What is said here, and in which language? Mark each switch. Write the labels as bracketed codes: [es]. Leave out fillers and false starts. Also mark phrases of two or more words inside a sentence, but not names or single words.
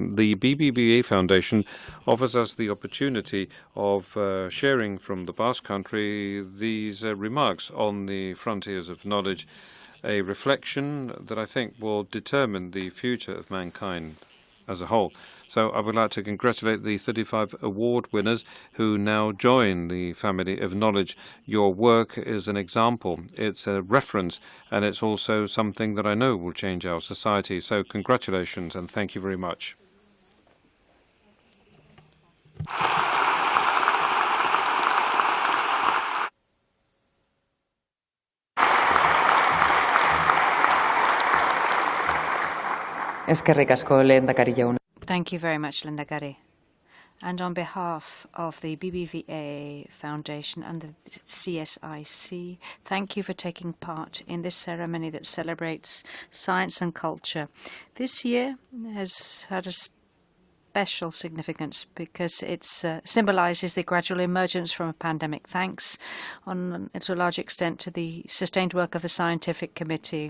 [en] The BBVA Foundation offers us the opportunity of sharing from the Basque Country these remarks on the frontiers of knowledge, a reflection that I think will determine the future of mankind as a whole. So I would like to congratulate the 35 award winners who now join the family of knowledge. Your work is an example, it's a reference, and it's also something that I know will change our society. So congratulations and thank you very much. [eu] Eskerrik asko, lehendakari jauna. [en] Thank you very much, Lehendakari. And on behalf of the BBVA Foundation and the CSIC, thank you for taking part in this ceremony that celebrates science and culture. This year has had a special significance because it symbolizes the gradual emergence from a pandemic, thanks to a large extent to the sustained work of the Scientific Committee.